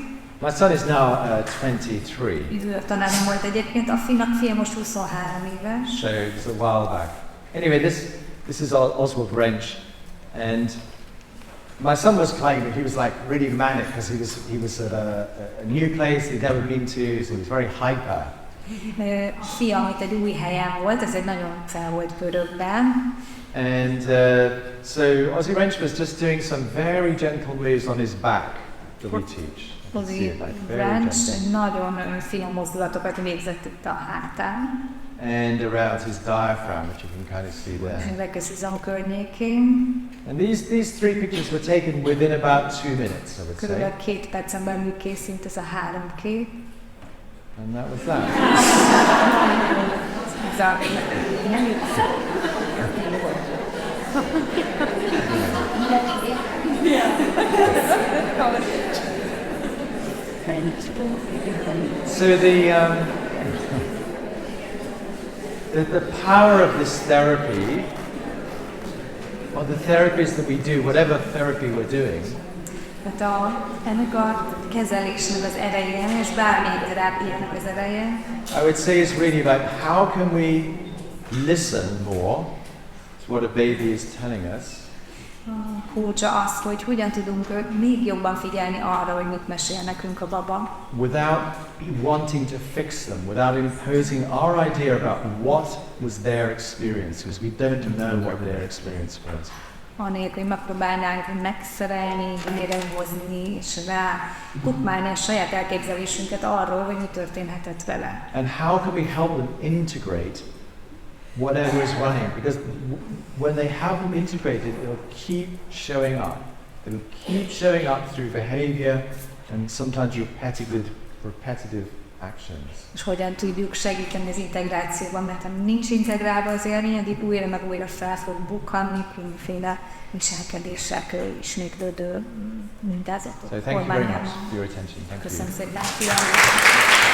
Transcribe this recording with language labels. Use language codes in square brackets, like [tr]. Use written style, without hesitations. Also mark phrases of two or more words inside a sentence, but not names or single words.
[en] My son is now 23. [hu] Tanárom volt egyébként, a fia most 23 éves. [en] So it's a while back. Anyway, this is Oswald Wrench, and my son was claiming he was like really manic because he was at a new place he'd never been to, so he was very hyper. [hu] Fia, itt egy új helyen volt, ez egy nagyon fel volt pörögben. [en] And so Ozzy Wrench was just doing some very gentle moves on his back that we teach. [hu] Ozzy Wrench nagyon finom mozdulatokat végzett itt a hátán. [en] and around his diaphragm, which you can kind of see there. [hu] Megköz izom környékén. [en] And these three pictures were taken within about 2 minutes, I would say. [hu] Körülbelül 2 percen belül készült ez a 3 kép. [en] And that was that. [hu] Ez a... [en] So the power of this therapy, or the therapies that we do, whatever therapy we're doing, [hu] ennek a kezelésnek az ereje, és bármelyik terápiának az ereje, [en] I would say is really like how can we listen more to what a baby is telling us, [hu] kulcsa az, hogy hogyan tudunk még jobban figyelni arra, hogy mit mesél nekünk a baba. [en] without wanting to fix them, without imposing our idea about what was their experience, because we don't know what their experience was. [hu] Anélkül, hogy megpróbálnánk megszerelni, hozni, és rá kupmálni a saját elképzelésünket arról, hogy mi történhetett vele. [en] And how can we help them integrate whatever is running? Because when they have them integrated, they'll keep showing up. They'll keep showing up through behavior and sometimes repetitive actions. [hu] És hogyan tudjuk segíteni az integrációban, mert ha nincs integrálva az élmény, addig újra meg újra fel fog bukkanni különféle viselkedések ismétlődő mintázatok. [en] So thank you very much for your attention. Thank you. [hu] Köszönöm szépen.